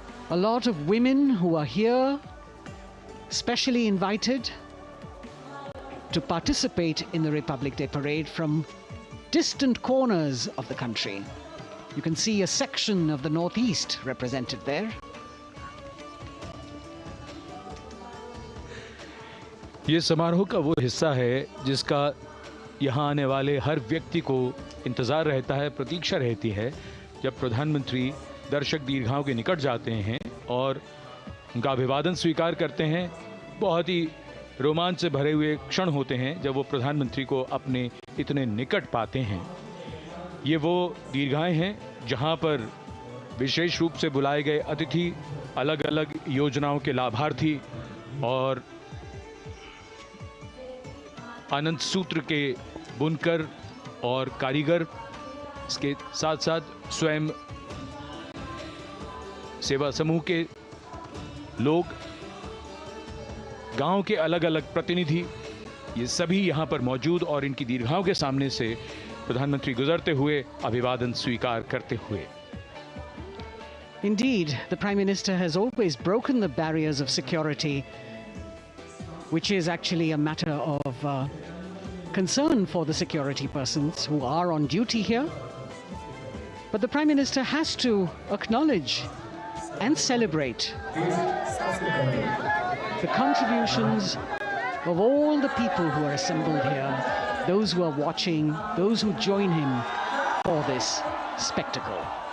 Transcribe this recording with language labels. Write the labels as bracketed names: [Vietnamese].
[English] A lot of women who are here, specially invited to participate in the Republic Day Parade from distant corners of the country. You can see a section of the Northeast represented there. [Hindi] ये समारोह का वो हिस्सा है जिसका यहाँ आने वाले हर व्यक्ति को इंतज़ार रहता है, प्रतीक्षा रहती है, जब प्रधानमंत्री दर्शक दीर्घाओं के निकट जाते हैं और उनका अभिवादन स्वीकार करते हैं। बहुत ही रोमांच से भरे हुए क्षण होते हैं जब वो प्रधानमंत्री को अपने इतने निकट पाते हैं। ये वो दीर्घाएं हैं जहाँ पर विशेष रूप से बुलाए गए अतिथि, अलग अलग योजनाओं के लाभार्थी और आनंद सूत्र के बुनकर और कारीगर, इसके साथ साथ स्वयं सेवा समूह के लोग, गांव के अलग अलग प्रतिनिधि, ये सभी यहां पर मौजूद और इनकी दीर्घाओं के सामने से प्रधानमंत्री गुजरते हुए अभिवादन स्वीकार करते हुए। [English] Indeed, the Prime Minister has always broken the barriers of security, which is actually a matter of concern for the security persons who are on duty here. But the Prime Minister has to acknowledge and celebrate the contributions of all the people who are assembled here, those who are watching, those who join him for this spectacle.